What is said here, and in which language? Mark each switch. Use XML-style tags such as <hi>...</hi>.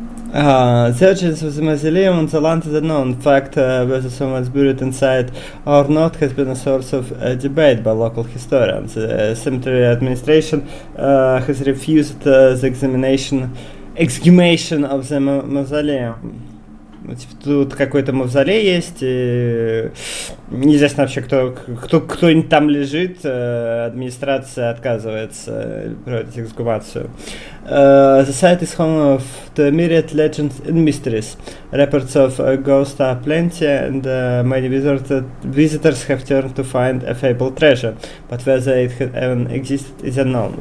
<en>Searches of the mausoleum on the land is unknown. Fact whether someone's buried inside or not has been a source of debate by local historians. The cemetery administration has refused the exhumation of the mausoleum.</en> <ru>Ну, типа, тут какой-то мавзолей есть, и неизвестно вообще, кто-нибудь там лежит, администрация отказывается проводить эксгумацию.</ru> <en>The site is home of the myriad legends and mysteries. Reports of ghosts are plenty, and many visitors have turned to find a fabled treasure. But whether it had even existed is unknown.</en>